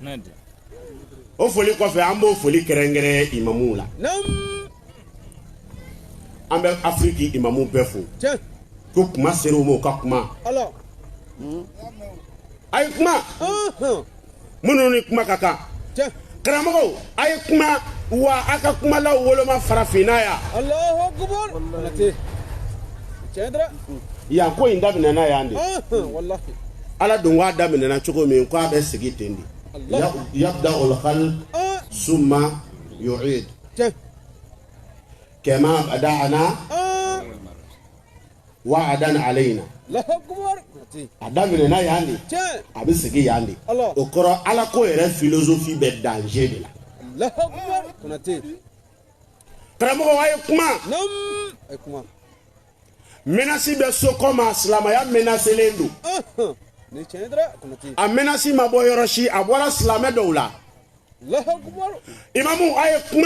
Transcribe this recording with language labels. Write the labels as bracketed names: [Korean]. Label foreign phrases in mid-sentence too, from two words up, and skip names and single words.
[Bambara] o foli kɔfɛ an b'o foli kɛrɛnkɛrɛn imamuw la an bɛ Afiriki imamuw bɛɛ fo ko kuma ser'u ma u ka kuma a ye kuma minnu ni kuma ka kan karamɔgɔw a ye kuma wa a ka kumalaw woloma farafinna yan [Arabic] الله أكبر [Bambara] yan ko in daminɛna yan de ala dun k'a daminɛna cogo min k'a bɛ sigi ten de [Arabic] يبدأ الخلق ثم يعيد كما بدأنا وعدا علينا [Bambara] adamina yandi abi sigi yandi o kɔrɔ ala ko yɛrɛ philosophie bɛ danger de la karamɔgɔ a ye kuma menace bɛ so kɔma silamɛya menacelen don a menace ma bɔ yɔrɔ si a bɔra silamɛ dɔw la imamu a ye kuma